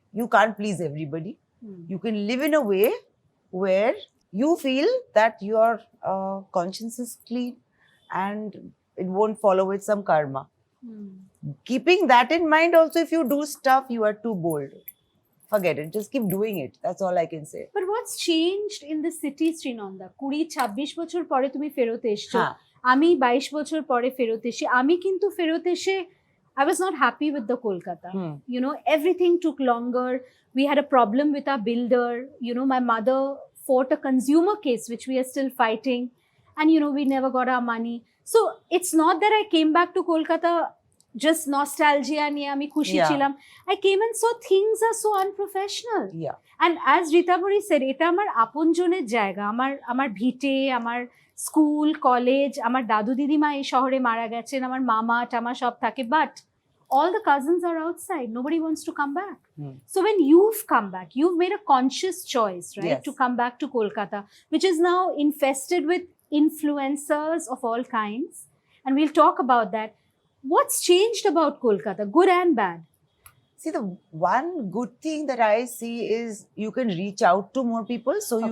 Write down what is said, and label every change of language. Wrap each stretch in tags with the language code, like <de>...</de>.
<en>You can't please everybody. You can live in a way where you feel that your conscience is clean and it won't follow with some karma. Keeping that in mind also, if you do stuff, you are too bold. Forget it. Just keep doing it. That's all I can say. But what's changed in the city, Srinanda?</en> <bn>20-26 বছর পরে তুমি ফেরত এসছো, আমি 22 বছর পরে ফেরত এসে, আমি কিন্তু ফেরত এসে</bn> <en>I was not happy with the Kolkata. Hmm. You know, everything took longer. We had a problem with our builder. You know, my mother fought a consumer case, which we are still fighting. And, you know, we never got our money. So it's not that I came back to Kolkata just nostalgia</en> <bn>niye ami khushi</bn> <en>Yeah.</en> <bn>chilam.</bn> <en>I came and saw things are so unprofessional. Yeah. And as Rita Bori said,</en> <bn>এটা আমার আপনজনের জায়গা, আমার ভিটে, আমার school college, আমার দাদু দিদিমা এই শহরে মারা গেছেন, আমার মামা টামা সব থাকে,</bn> <en>But all the cousins are outside. Nobody wants to come back. Hmm. So when you've come back, you've made a conscious choice, right, Yes. to come back to Kolkata, which is now infested with influencers of all kinds. And we'll talk about that. What's changed about Kolkata, good and bad? See, the one good thing that I see is you can reach out to more people, so you</en>